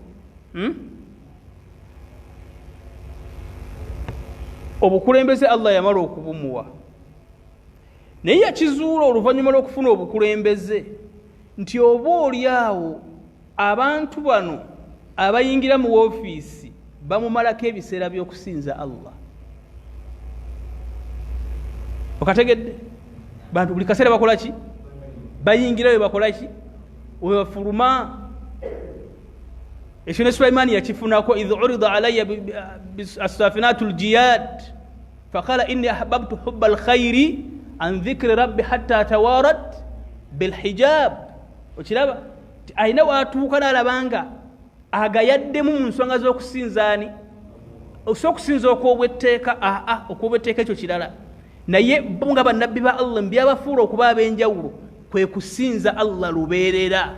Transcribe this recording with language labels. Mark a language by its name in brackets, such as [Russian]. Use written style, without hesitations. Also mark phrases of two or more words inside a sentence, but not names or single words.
[Ganda] obukulembeze Allah yamala okubumuwa, naye yakizuula oluvannyuma lw'okufuna obukulembeze nti oba oli awo abantu bano abayingira mu woofiisi bamumalako ebiseera by'okusinza Allah. Okategedde? Bantu buli kaseera bakola ki? Bayingirayo bakola ki? Webafuluma. Ekyo ne Sulaimaani yakifunako, [Arabic] إذ عرض علي الصافنات الجياد فقال إني أحببت حب الخير عن ذكر ربي حتى توارت بالحجاب. [Ganda] Okiraba ayina watuuka n'alabanga agayaddemu mu nsonga z'okusinzaani, okusinza okw'obwetteeka. Okw'obwetteeka ekyo kirala, naye bo nga bannabbi ba Allah mbyabafuula okuba ab'enjawulo kwe kusinza Allah lubeerera.